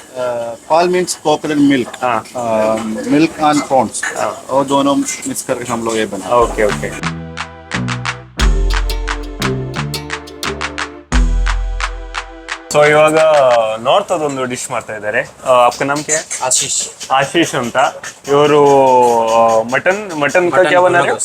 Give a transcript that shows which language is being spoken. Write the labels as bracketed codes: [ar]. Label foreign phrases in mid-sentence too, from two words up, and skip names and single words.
[en] pal means coconut milk. milk and prawns [hi] और दोनों मिक्स करके हम लोग ये बना. [en] okay okay. [kn] ಸೊ ಇವಾಗ ನಾರ್ತ್ ಅದೊಂದು ಡಿಶ್ ಮಾಡ್ತಾ ಇದ್ದಾರೆ. [hi] आपका नाम क्या है? [kn] ಆಶೀಶ್ ಅಂತ. ಇವರು ಮಟನ್ [hi] क्या बना रे?